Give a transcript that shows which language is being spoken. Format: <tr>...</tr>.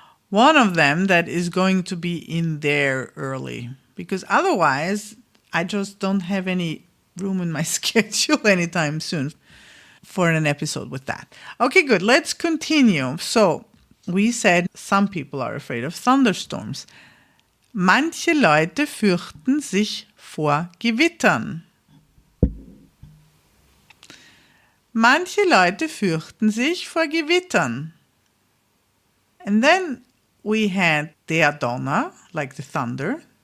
<en>One of them that is going to be in there early, because otherwise I just don't have any room in my schedule anytime soon for an episode with that. Okay, good. Let's continue. So we said some people are afraid of thunderstorms.</en> <de>Manche Leute fürchten sich vor Gewittern. Manche Leute fürchten sich vor Gewittern.</de> <en>And then we had der Donner, like the thunder.</en>